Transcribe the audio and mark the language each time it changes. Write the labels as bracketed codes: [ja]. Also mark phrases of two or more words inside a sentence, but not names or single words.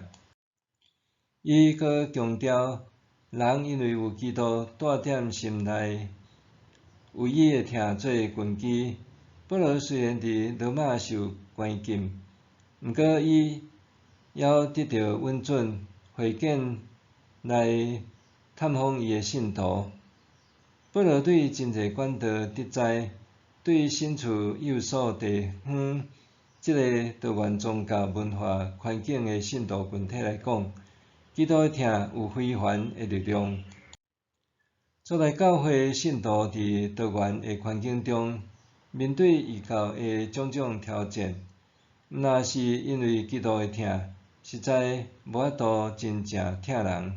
[nan] 伊搁强调，人因为有基督带踮心内，为伊的疼做根基。保罗虽然伫罗马受关禁，毋过伊还得到允准会见来探访伊的信徒。保罗对真侪管道得知，对身处以弗所地方即个多元宗教文化环境的信徒群体来讲，基督的疼有非凡的力量。初代教会信徒伫多元的环境中，面对异教的种种挑战，毋若是因为基督的疼，实在无法度真正疼人。